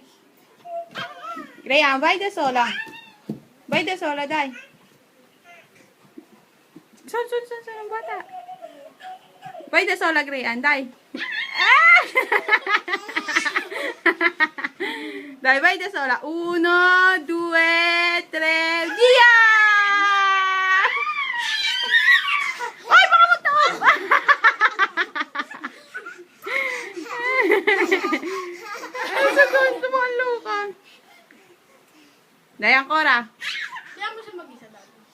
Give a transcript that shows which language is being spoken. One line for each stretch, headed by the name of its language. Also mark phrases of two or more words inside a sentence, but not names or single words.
Italian: Graham, vai da sola. Vai da sola, dai.
Filipino: Son, bata.
Italian: Vai da sola, Graham, dai. Ah! Dai, vai da sola. 1, 2, 3, via!
Filipino: Ay, baka magtaob! Ay, sa doon, tumalo ka.
Italian: Dai, Ancora.
Filipino: Kaya mo siya mag-isa dati.